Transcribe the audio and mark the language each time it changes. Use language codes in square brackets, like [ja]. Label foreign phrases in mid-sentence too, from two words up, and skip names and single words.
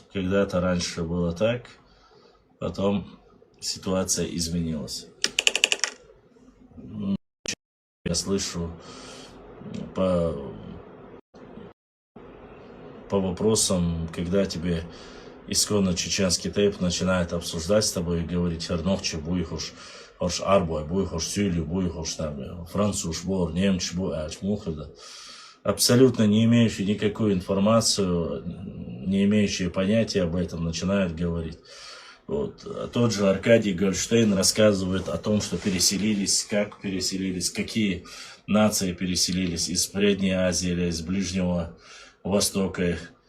[ru] Когда-то раньше было так, потом ситуация изменилась. Я слышу по вопросам, когда тебе исконно чеченский тейп начинает обсуждать с тобой и говорить: [ce] «Хернохче, буйхуш, хош арбой, буйхуш сюлю, буйхуш там, француз, бор, немч, буач, мухада». [ru] Абсолютно не имеющие никакую информацию, не имеющие понятия об этом, начинают говорить. Вот. А тот же Аркадий Гольштейн рассказывает о том, что переселились, как переселились, какие нации переселились из Средней Азии или из Ближнего Востока.